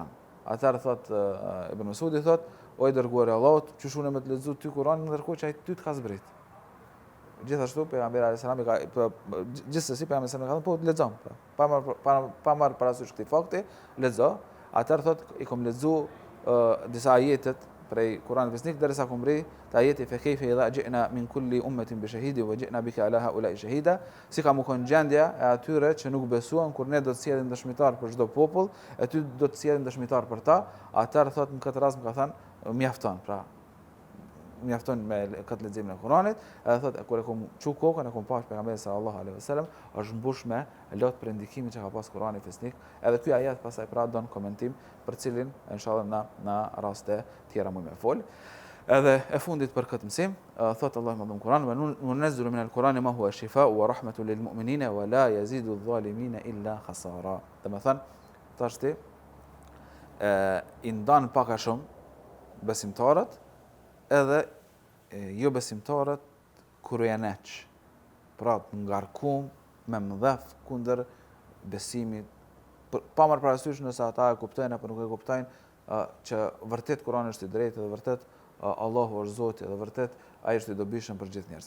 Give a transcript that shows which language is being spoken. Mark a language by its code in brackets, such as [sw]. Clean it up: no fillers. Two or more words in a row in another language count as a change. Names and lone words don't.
[sq] Atëherë thot Ibn Mesudi thot, o i dërguari i Allahut, çu shune me të lexu ty Kur'anin ndërkohë që ai ty të ka zbrit. Gjithashtu pejgamberi [ar] عليه السلام [sq] gjithsesi pejgamberi [ar] صلى الله عليه وسلم [sq] ka thënë po lexo. Pa marr parasysh këtë fakti, lexo. Atëherë thot i kom lexu disa ajetet prej Kuranit fisnik derisa kumri te ajeti [ar] فكيف إذا جئنا من كل أمة بشهيد وجئنا بك على هؤلاء شهيدا, [sq] si ka më kon gjendja e atyre që nuk besuan kur ne do të sjellim dëshmitar për çdo popull, e ty do të sjellim dëshmitar për ta. Atëherë thot në këtë rast më ka thënë mjafton, pra mjafton me këtë lexim e Kuranit, edhe thot kur e kom çu kokën e kom pas pejgamberin [ar] صلى الله عليه وسلم [sq] është mbush me lot për ndikimin që ka pas Kurani fisnik. Edhe ky ajet pastaj pra don komentim për cilin inshallah në raste tjera më fol. Edhe e fundit për këtë mësim, thot Allahu në Kur'an: [ar] "وننزل من القرآن ما هو شفاء ورحمة للمؤمنين ولا يزيد الظالمين إلا خسارا." [sq] Domethën tashti i ndan pak a shumë besimtarët edhe jo besimtarët kur janë neç. Pra të ngarkum me mëdhef kundër besimit, pa marrë parasysh nëse ata e kuptojnë apo nuk e kuptojnë që vërtet Kurani është i drejtë dhe vërtet Allahu është Zoti dhe vërtet ai është i dobishëm për gjithë njerëzit.